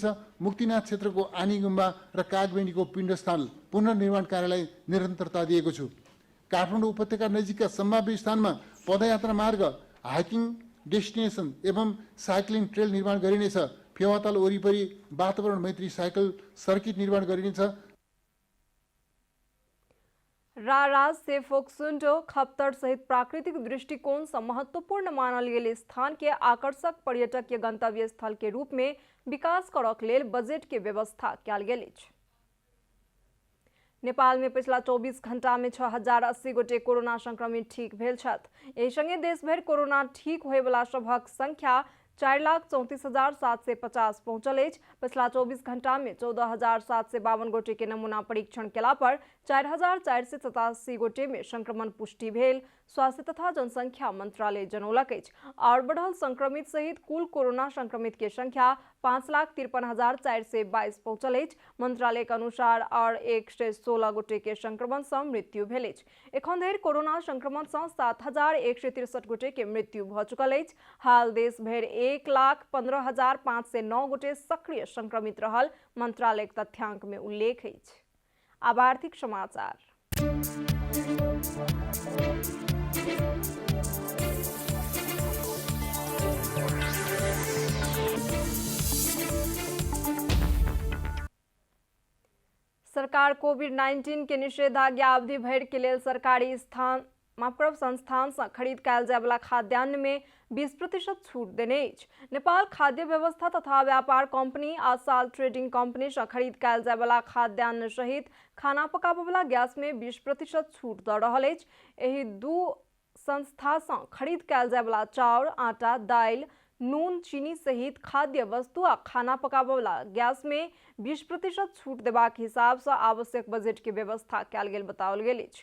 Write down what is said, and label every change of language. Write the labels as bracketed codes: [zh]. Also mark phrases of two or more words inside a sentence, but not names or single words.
[ne] मुक्तिनाथ क्षेत्रको आनी गुम्बा र कागबेनीको पिण्डस्थल पुनर्निर्माण कार्यलाई निरन्तरता दिएको छु। काठमाडौँ उपत्यका नजिकका सम्भाव्य स्थानमा पदयात्रा मार्ग, [en] hiking destination [ne] एवं [en] cycling trail [ne] निर्माण गरिनेछ। फेवाताल वरिपरि वातावरण मैत्री [en] cycle circuit [ne] निर्माण गरिनेछ। [mai] राराज से फोक्सुन्डो खप्तर सहित प्राकृतिक दृष्टिकोण से महत्वपूर्ण मानल गेल स्थान के आकर्षक पर्यटकीय गंतव्य स्थल के रूप में विकास करक लेल बजट के व्यवस्था कयल गेल अछि। नेपाल में पिछला 24 घंटा में 6080 गोटे कोरोना संक्रमित ठीक भेल छथि। एहि संगे देश भरि कोरोना ठीक होय वाला सभक संख्या 4,34,750 पहुंचल अछि। पिछला 24 घंटा में 14,752 गोटे के नमूना परीक्षण केला पर 4,487 गोटे में संक्रमण पुष्टि भेल। स्वास्थ्य तथा जनसंख्या मंत्रालय जनौलक अछि। और बढ़ल संक्रमित सहित कुल कोरोना संक्रमित के संख्या 5,53,422 पहुंचल अछि। मंत्रालय के अनुसार और 116 गोटे के संक्रमण से मृत्यु भेल अछि। एखन धरि कोरोना संक्रमण से 7,163 गोटे के मृत्यु भ चुकल अछि। हाल देश भरि 1,15,509 गोटे सक्रिय संक्रमित रहल मंत्रालय के तथ्यांक में उल्लेख अछि। अब आर्थिक समाचार। सरकार कोविड-19 के निषेधाज्ञा अवधि भरि के लेल सरकारी संस्थान से खरीद कयल जाय वाला खाद्यान्न में 20% छूट देने अछि। नेपाल खाद्य व्यवस्था तथा व्यापार कंपनी आ साल ट्रेडिंग कंपनी से खरीद कयल जाय वाला खाद्यान्न सहित खाना पकाबय वाला गैस में 20% छूट द रहल अछि। एहि दू संस्था से खरीद कयल जाय वाला चाउर, आटा, दाल, नून, चीनी सहित खाद्य वस्तु आ खाना पकाबय वाला गैस में 20% छूट देबाक हिसाब से आवश्यक बजट के व्यवस्था कयल गेल बताओल गेल अछि।